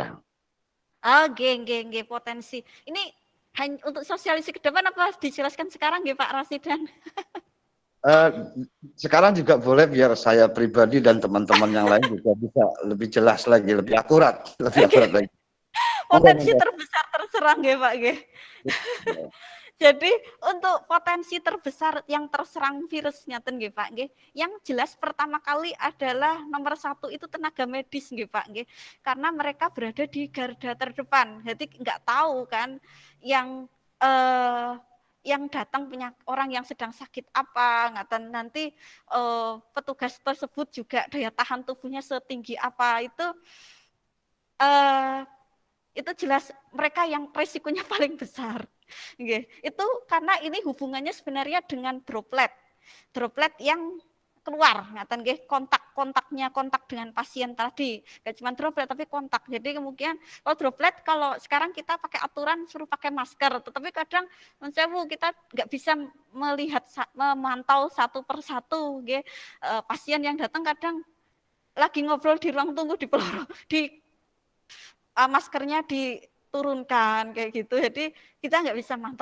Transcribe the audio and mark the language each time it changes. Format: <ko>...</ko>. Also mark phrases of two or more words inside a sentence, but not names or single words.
<id>Geng potensi. Ini hanya untuk sosialisasi ke depan apa dijelaskan sekarang nggih Pak Rasidan? Sekarang juga boleh biar saya pribadi dan teman-teman yang lain juga bisa lebih jelas lagi, lebih akurat lagi. Potensi terbesar terserang nggih Pak nggih. Jadi untuk potensi terbesar yang terserang virus ngaten nggih Pak nggih. Yang jelas pertama kali adalah nomor 1 itu tenaga medis nggih Pak nggih. Karena mereka berada di garda terdepan. Jadi nggak tahu kan yang datang orang yang sedang sakit apa ngaten, nanti petugas tersebut juga daya tahan tubuhnya setinggi apa, itu jelas mereka yang resikonya paling besar. Itu karena ini hubungannya sebenarnya dengan droplet yang keluar ngaten nggih, kontak dengan pasien tadi, nggak cuma droplet tapi kontak. Jadi kemungkinan kalau droplet, kalau sekarang kita pakai aturan suruh pakai masker, tetapi kadang kita nggak bisa memantau satu persatu nggih. Pasien yang datang kadang lagi ngobrol di ruang tunggu maskernya diturunkan kayak gitu, jadi kita nggak bisa mantau.</id>